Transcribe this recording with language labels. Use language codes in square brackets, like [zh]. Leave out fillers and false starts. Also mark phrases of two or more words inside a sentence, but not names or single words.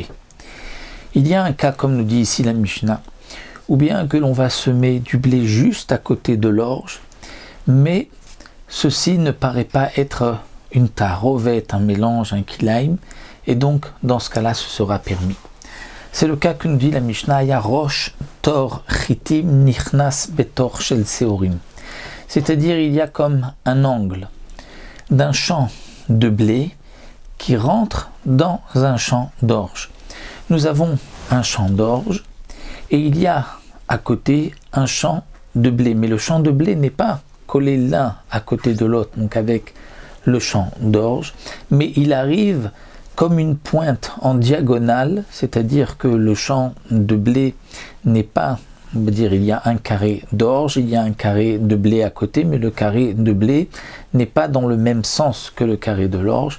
[fr] Il y a un cas, comme nous dit ici la Mishnah, ou bien que l'on va semer du blé juste à côté de l'orge, mais ceci ne paraît pas être une tarovet, un mélange, un kilaïm, et donc dans ce cas-là, ce sera permis. C'est le cas que nous dit la Mishnah, [he] יה ראש תור חיטים נכנס בתור של שעורים. [fr] C'est-à-dire, il y a comme un angle d'un champ de blé qui rentre dans un champ d'orge. Nous avons un champ d'orge et il y a à côté un champ de blé. Mais le champ de blé n'est pas collé l'un à côté de l'autre, donc avec le champ d'orge, mais il arrive comme une pointe en diagonale, c'est-à-dire que le champ de blé n'est pas, on va dire, il y a un carré d'orge, il y a un carré de blé à côté, mais le carré de blé n'est pas dans le même sens que le carré de l'orge.